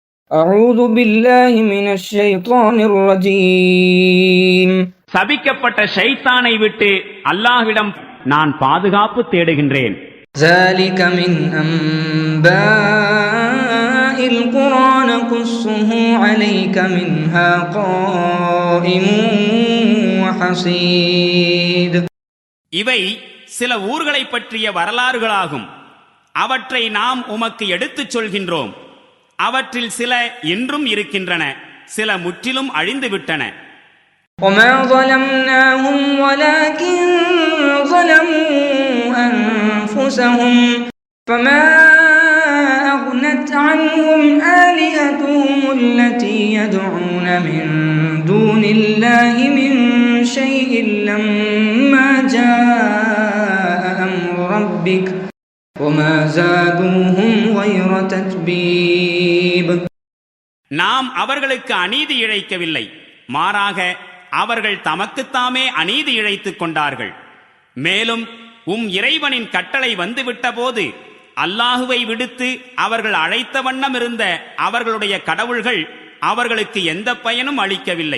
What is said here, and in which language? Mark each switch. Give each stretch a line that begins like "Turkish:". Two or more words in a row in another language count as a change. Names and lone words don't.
Arabic: أعوذ بالله من الشيطان الرجيم.
Tamil: சபிக்கப்பட்ட ஷைத்தானை விட்டு அல்லாஹ்விடம் நான் பாதுகாப்பு தேடுகின்றேன்.
Arabic: ذلك من أنباء القرى نقصه عليك منها قائم وحصيد.
Tamil: இவை சில ஊர்களை பற்றிய வரலாறுகளாகும். அவற்றை நாம் உமக்கு எடுத்துச் சொல்கின்றோம். அவற்றில் சில இன்றும் இருக்கின்றன, சில முற்றிலும் அழிந்துவிட்டன.
Arabic: وما ظلمناهم ولكن ظلموا أنفسهم فما أغنت عنهم آلهتهم التي يدعون من دون الله من شيء لما جاء أمر ربك وما زادوهم غير تتبيب.
Tamil: நாம் அவர்களுக்கு அநீதி இழைக்கவில்லை, மாறாக அவர்கள் தமக்குத்தாமே அநீதி இழைத்துக் கொண்டார்கள். மேலும் இறைவனின் கட்டளை வந்துவிட்ட போது அல்லாஹுவை விடுத்து அவர்கள் அழைத்த வண்ணம் இருந்த அவர்களுடைய கடவுள்கள் அவர்களுக்கு எந்த பயனும் அளிக்கவில்லை.